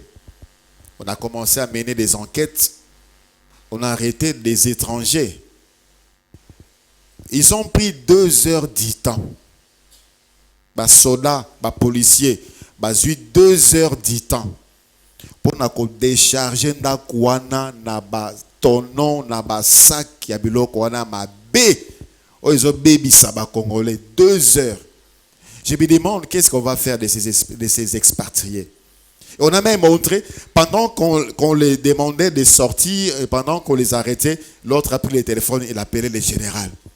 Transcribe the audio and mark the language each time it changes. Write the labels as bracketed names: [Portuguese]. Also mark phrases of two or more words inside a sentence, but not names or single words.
[French] On a commencé à mener des enquêtes. On a arrêté des étrangers Ils ont pris 2 heures du temps. Les soldats, les policiers, ils ont eu 2 heures du temps pour décharger na tonneau, na sac, [Lingala] ya biloko wana mabe. [French] Ils ont baby ça congolais. 2 heures. Je me demande qu'est-ce qu'on va faire de ces expatriés. On a même montré, pendant qu'on les demandait de sortir, et pendant qu'on les arrêtait, l'autre a pris le téléphone et il appelait le général.